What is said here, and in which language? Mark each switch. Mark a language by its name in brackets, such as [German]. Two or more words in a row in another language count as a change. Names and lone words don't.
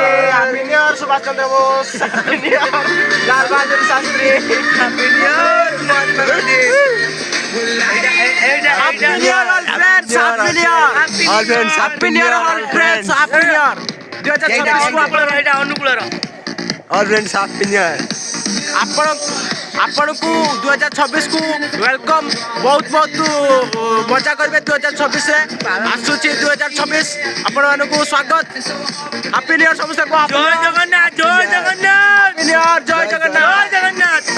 [English] Happy New Year, Subhash Chandra Bose! Happy New Year, Lal Bahadur Shastri! Happy New Year, Mahatma Gandhi. Happy New Year, all friends! Happy New Year! All friends, Happy New Year, all friends! Happy New Year! 2026 କୁ All friends, Happy New Year. [Odia] ଆପଣଙ୍କୁ 2026 କୁ ୱେଲକମ୍ ବହୁତ ମଜା କରିବେ 2026 ରେ ଆସୁଛି 2026 ଆପଣମାନଙ୍କୁ ସ୍ୱାଗତ [English] happy new year [Odia] ସମସ୍ତଙ୍କୁ ଜୟ ଜଗନ୍ନାଥ ଜୟ ଜଗନ୍ନାଥ [English] happy new year [Odia] ଜୟ ଜଗନ୍ନାଥ